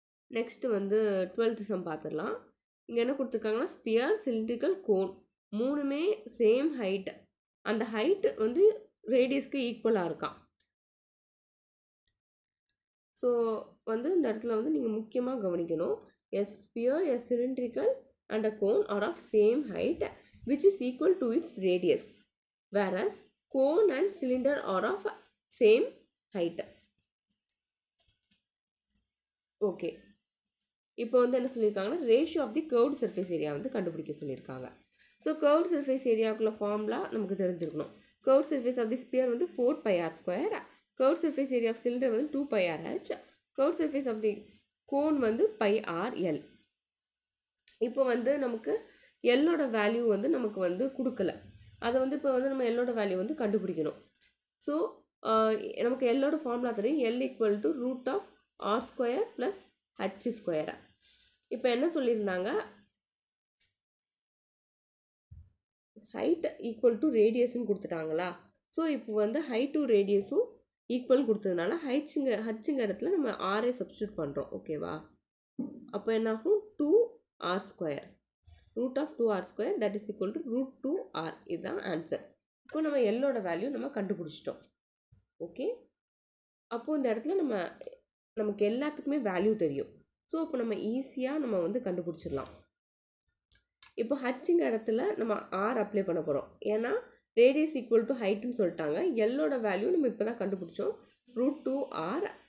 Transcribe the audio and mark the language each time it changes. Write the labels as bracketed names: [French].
[Tamil] Next வந்து 12th some பார்த்துடலாம். இங்கே என்ன கொடுத்துருக்காங்கன்னா, ஸ்பியர், சிலிண்ட்ரிக்கல், கோன் மூணுமே சேம் ஹைட். அந்த ஹைட் வந்து ரேடியஸ்க்கு ஈக்குவலாக இருக்கான். ஸோ வந்து இந்த இடத்துல வந்து நீங்கள் முக்கியமாக கவனிக்கணும். [English] A sphere, a cylindrical and a cone are of same height which is equal to its radius, whereas cone and cylinder are of same height. [Tamil] Okay, இப்போ வந்து என்ன சொல்லியிருக்காங்கன்னா, ratio of the curved surface area வந்து கண்டுபிடிக்க சொல்லியிருக்காங்க. So curved surface ஏரியாவுக்குள்ள formula நமக்கு தெரிஞ்சிருக்கணும். Curved surface of the sphere வந்து 4 by R square, curved surface area of cylinder வந்து 2 by R H, curved surface of the cone வந்து by R L. இப்போ வந்து நமக்கு எல்லோட வேல்யூ வந்து நமக்கு வந்து கொடுக்கல. அதை வந்து இப்போ வந்து நம்ம எல்லோட வேல்யூ வந்து கண்டுபிடிக்கணும். ஸோ நமக்கு எல்லோட ஃபார்முலா தெரியும், L equal to root of R square plus H square. இப்போ என்ன சொல்லியிருந்தாங்க, ஹைட் ஈக்குவல் டு ரேடியஸ்ன்னு கொடுத்துட்டாங்களா. ஸோ இப்போ வந்து ஹைட் டு ரேடியஸும் ஈக்குவல் கொடுத்ததுனால ஹச்சுங்க இடத்துல நம்ம ஆரே சப்ஸ்டியூட் பண்ணுறோம். ஓகேவா? அப்போ என்னாகும், 2 R square [English] root of 2r square that is equal to root 2r. [Tamil] இதுதான் ஆன்சர். இப்போ நம்ம எல்லோட வேல்யூ நம்ம கண்டுபிடிச்சிட்டோம். ஓகே, அப்போது இந்த இடத்துல நமக்கு எல்லாத்துக்குமே வேல்யூ தெரியும். ஸோ இப்போ நம்ம ஈஸியாக நம்ம வந்து கண்டுபிடிச்சிடலாம். இப்போ ஹச்சுங்க இடத்துல நம்ம ஆர் அப்ளை பண்ண போகிறோம். ஏன்னா ரேடியஸ் ஈக்குவல் டு ஹைட்டுன்னு சொல்லிட்டாங்க. எல்லோட வேல்யூ நம்ம இப்போ தான் கண்டுபிடிச்சோம், ரூட் 2r.